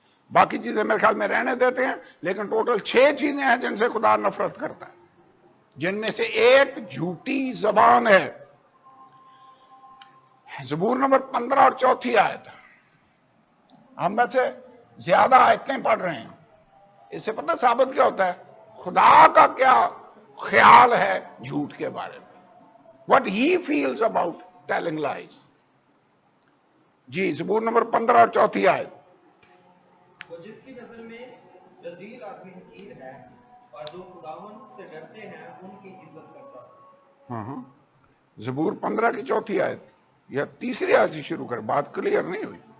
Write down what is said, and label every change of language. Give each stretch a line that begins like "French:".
Urdu: باقی چیزیں میرے خیال میں رہنے دیتے ہیں لیکن ٹوٹل 6 چیزیں ہیں جن سے خدا نفرت کرتا ہے جن میں سے ایک جھوٹی زبان ہے. زبور نمبر 15 اور 4 آیت. ہم میں سے زیادہ آیتیں پڑھ رہے ہیں. اس سے پتہ ثابت کیا ہوتا ہے؟ خدا کا کیا خیال ہے جھوٹ کے بارے میں.
English: What he feels about telling lies.
Urdu: جی زبور نمبر 15 اور 4 آیت. وہ جس کی نظر میں رذیل آدمی حقیر ہے اور جو خداوند سے ڈرتے ہیں ان کی عزت کرتا ہے. ہاں زبور 15 کی 4 آیت. یا 3 آیت سے شروع کر. بات کلیئر نہیں ہوئی.